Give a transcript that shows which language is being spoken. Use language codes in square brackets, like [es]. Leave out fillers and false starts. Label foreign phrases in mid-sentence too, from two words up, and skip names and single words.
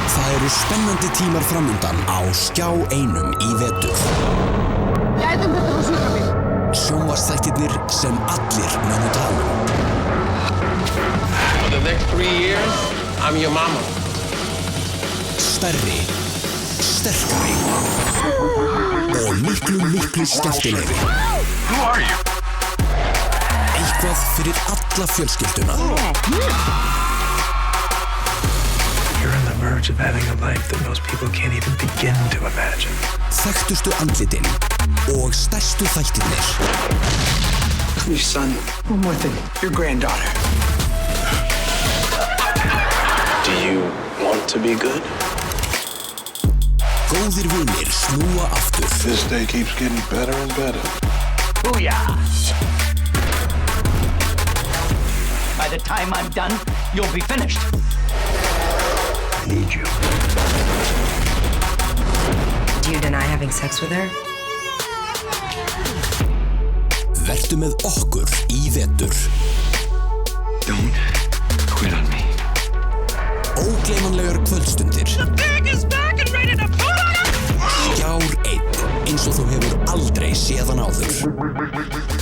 [is] Það eru spennandi tímar framundan á Skjá einum í vetur. Gætum þetta frá sjúkra mín. Sjónvarpsþættirnir sem allir munu tala um. [en] For the next 3 years, I'm your mama. [is] Stærri, sterkari og miklu skemmtilegri. [en] Who are you? [is] Eitthvað fyrir alla fjölskylduna. [en] You're on the verge of having a life that most people can't even begin to imagine. [is] Þekktustu andlitin og stærstu þættirnir. [en] Your son. One more thing. Your granddaughter. Do you want to be good? [is] Góðir vinir snúa aftur. [en] This day keeps getting better and better. Booyah! By the time I'm done, you'll be finished. I need you. Do you deny having sex with her? [is] Vertu með okkur í vetur. [en] Don't quit on me. [is] Ógleymanlegar kvöldstundir. [en] The pig is back and ready to pull. [is] Skjár 1, eins og þú hefur aldrei séð hann áður.